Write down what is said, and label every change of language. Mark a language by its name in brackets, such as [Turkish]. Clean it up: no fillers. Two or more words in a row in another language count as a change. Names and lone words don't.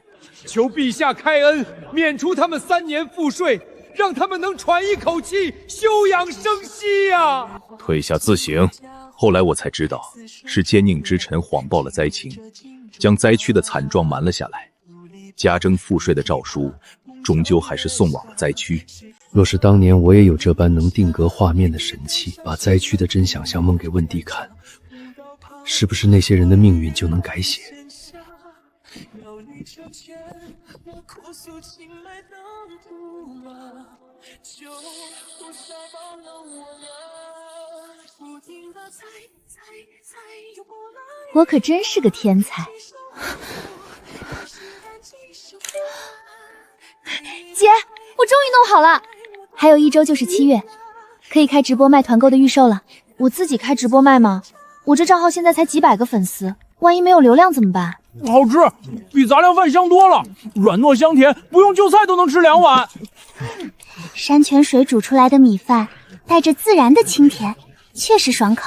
[Chinese] 求陛下開恩，免除他們3年賦稅，讓他們能喘一口氣，休養生息呀！退下自省。後來我才知道，是奸佞之臣謊報了災情，將災區的慘狀瞞了下來，加徵賦稅的詔書，終究還是送往了災區。若是當年我也有這般能定格畫面的神器，把災區的真相像梦給問帝看，是不是那些人的命運就能改寫？我可真是个天才。姐，我终于弄好了，还有1周就是7月，可以開直播賣團購的預售了。我自己開直播賣嗎？我這賬號現在才幾百個粉絲，萬一沒有流量怎麼辦？好吃，比雜糧飯香多了，軟糯香甜，不用就菜都能吃2碗。山泉水煮出來的米飯，帶着自然的清甜，確實爽口。